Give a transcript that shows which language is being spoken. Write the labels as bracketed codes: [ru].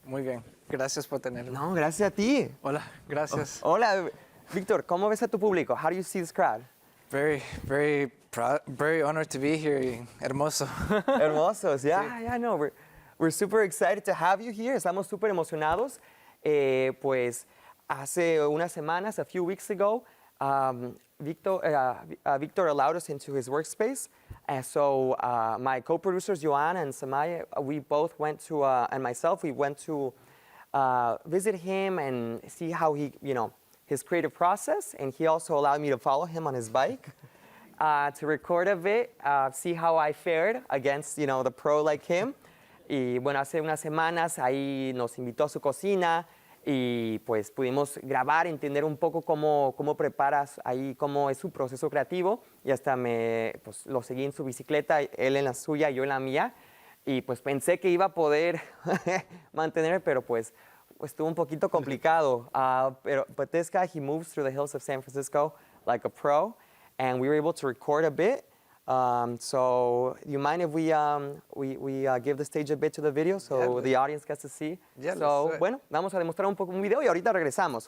[es] Muy bien, gracias por tenerme. No, gracias a ti. Hola, gracias. Hola, Victor, ¿cómo ves a tu público? [en] How do you see this crowd? Very, very proud, very honored to be here. [es] Hermoso. Hermosos, yeah, Sí. [en] yeah, no, we're super excited to have you here. [es] Estamos súper emocionados. Pues hace unas semanas, [en] a few weeks ago, Victor allowed us into his workspace. So my co-producers, Joanna and Samaya, we both went to, and myself, we went to visit him and see how he, his creative process. And he also allowed me to follow him on his bike to record a bit, see how I fared against, the pro like him. [es] Y bueno, hace unas semanas ahí nos invitó a su cocina y pues pudimos grabar, entender un poco cómo preparas ahí, cómo es su proceso creativo. Y hasta pues, lo seguí en su bicicleta, él en la suya, yo en la mía. Y pues pensé que iba a poder mantener, pero pues estuvo un poquito complicado. [en] But this guy, he moves through the hills of San Francisco like a pro. And we were able to record a bit. So, you mind if we give the stage a bit to the video so the audience gets to see? Yeah, [es] So, bueno, vamos a demostrar un poco un video y ahorita regresamos.